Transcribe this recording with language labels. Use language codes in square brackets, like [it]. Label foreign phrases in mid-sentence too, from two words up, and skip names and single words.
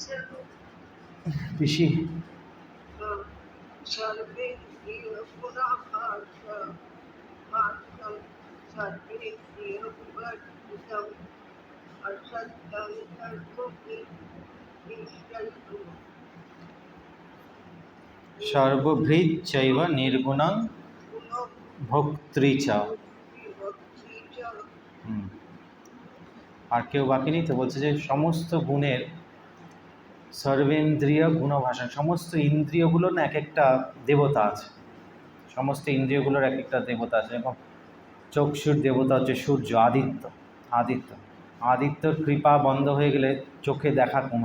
[bn] পিসি [sa] सर्वेन्द्रियगुणाभासं सर्वेन्द्रियविवर्जितम् असक्तं सर्वभृक्षैव সর্বভৃচ্চৈব নির্গুণং ভোক্তৃ চ [bn] আর কেউ বাকি নেই তো বলছে যে সমস্ত গুণের সর্বেন্দ্রিয় গুণভাষণ সমস্ত ইন্দ্রিয়গুলোর না এক একটা দেবতা আছে সমস্ত ইন্দ্রিয়গুলোর এক একটা দেবতা আছে যেরকম চক্ষুর দেবতা হচ্ছে সূর্য আদিত্যর কৃপা বন্ধ হয়ে গেলে চোখে দেখা কমে